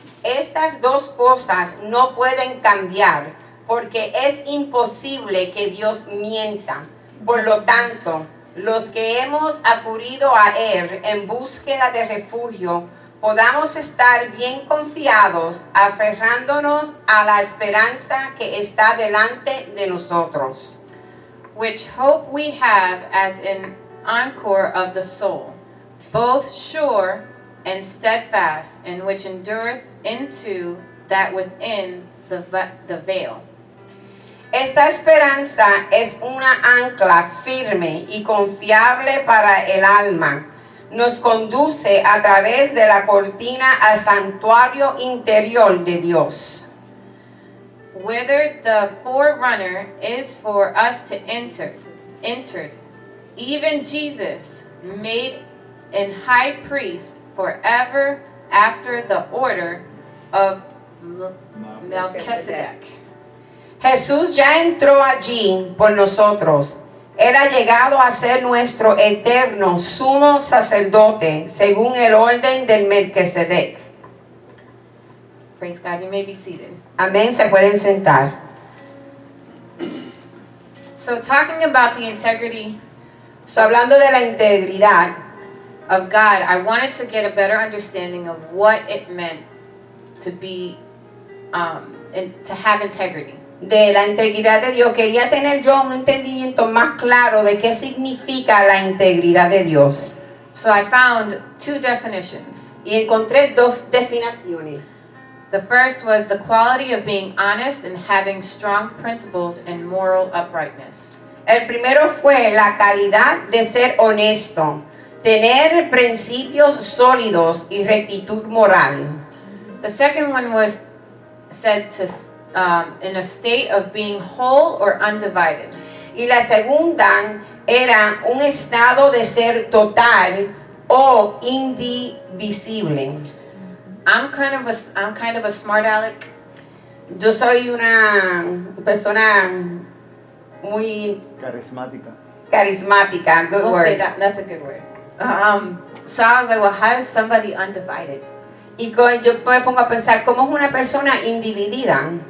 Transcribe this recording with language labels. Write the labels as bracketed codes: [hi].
[es] Estas dos cosas no pueden cambiar, porque es imposible que Dios mienta. Por lo tanto, los que hemos acudido a Él en búsqueda de refugio, podamos estar bien confiados, aferrándonos a la esperanza que está delante de nosotros. [en] which hope we have as an encore of the soul, both sure and steadfast, and which endureth into that within the veil. [es] Esta esperanza es una ancla firme y confiable para el alma. Nos conduce a través de la cortina al santuario interior de Dios. [en] Whither the forerunner is for us to entered, even Jesus, made an high priest forever after the order of Melchizedek. [es] Jesús ya entró allí por nosotros. Él ha llegado a ser nuestro eterno sumo sacerdote según el orden del Melquisedec. [en] Praise God, you may be seated. [es] Amén, se pueden sentar. [en] So talking about the integrity [es] Hablando de la integridad [en] of God, I wanted to get a better understanding of what it meant to be, and to have integrity. [es] de la integridad de Dios, quería tener yo un entendimiento más claro de qué significa la integridad de Dios. [en] So I found two definitions. [es] Y encontré dos definiciones. [en] The first was the quality of being honest and having strong principles and moral uprightness. [es] El primero fue la calidad de ser honesto, tener principios sólidos y rectitud moral. [en] The second one was said to in a state of being whole or undivided. [es] Y la segunda era un estado de ser total o indivisible. [en] I'm kind of a smart aleck. [es] Yo soy una persona muy carismática, good [en] We'll say word. that. That's a good word. So I was like, well, how is somebody undivided? [es] Y yo me pongo a pensar, ¿cómo es una persona individida?